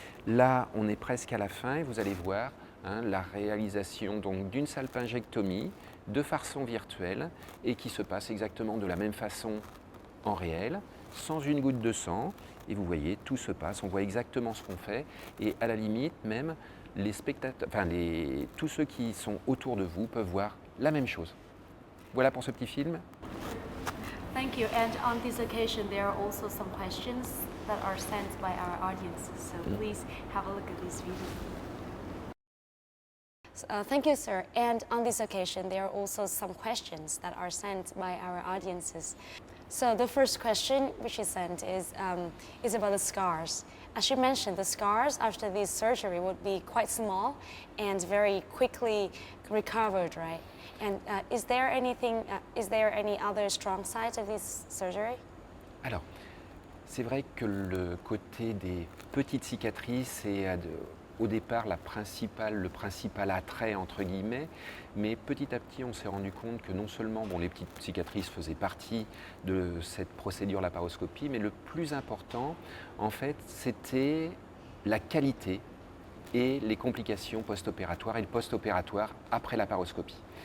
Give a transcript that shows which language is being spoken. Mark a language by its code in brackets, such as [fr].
[fr] Là, on est presque à la fin et vous allez voir la réalisation donc d'une salpingectomie de façon virtuelle et qui se passe exactement de la même façon en réel, sans une goutte de sang. Et vous voyez, tout se passe, on voit exactement ce qu'on fait et à la limite, même les spectateurs, enfin, tous ceux qui sont autour de vous peuvent voir la même chose. Voilà pour ce petit film. [en] Thank you. And on this occasion, there are also some questions that are sent by our audience. So please have a look at this video. Thank you, sir. And on this occasion, there are also some questions that are sent by our audiences. So the first question which is sent is about the scars. As you mentioned, the scars after this surgery would be quite small and very quickly recovered, right? And is there any other strong sides of this surgery? [fr] Alors, c'est vrai que le côté des petites cicatrices est au départ le principal attrait entre guillemets, mais petit à petit on s'est rendu compte que non seulement les petites cicatrices faisaient partie de cette procédure laparoscopie, mais le plus important en fait c'était la qualité et les complications post-opératoires et le post-opératoire après laparoscopie.